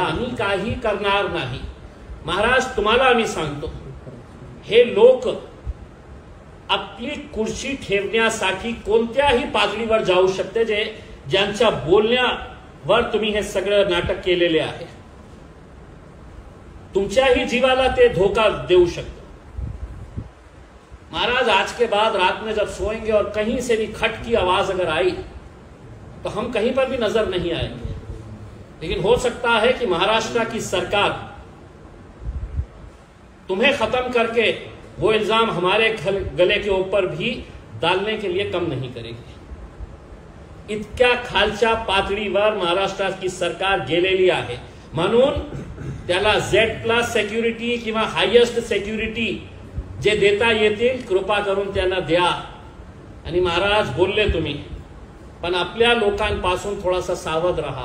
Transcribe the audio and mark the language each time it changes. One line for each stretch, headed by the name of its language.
Marathi: आम्ही काही करणार नाही. महाराज, तुम्हाला आम्ही सांगतो, हे लोक आपली कुर्सी ठेवण्यासाठी कोणत्याही पातळीवर जाऊ शकते, ज्यांच्या बोलण्यावर तुम्ही हे सगळं नाटक केलेले आहे. तुमच्याही जीवाला ते धोका देऊ शकते.
Hindi: महाराज, आज के बाद रात में जब सोएंगे और कहीं से भी खट की आवाज अगर आई तो हम कहीं पर भी नजर नहीं आएंगे. लेकिन हो सकता है कि महाराष्ट्र की सरकार तुम्हें खत्म करके वो इल्जाम हमारे गले के ऊपर भी डालने के लिए कम नहीं करेगी.
Marathi: इतक्या खालच्या पातळीवर महाराष्ट्राची सरकार गेलेली आहे. म्हणून त्याला Z+ सिक्युरिटी किंवा हायेस्ट सिक्युरिटी जे देता येतील कृपा करून त्यांना द्या. आणि महाराज, बोलले तुम्ही, पण आपल्या लोकांपासून थोडासा सावध राहा.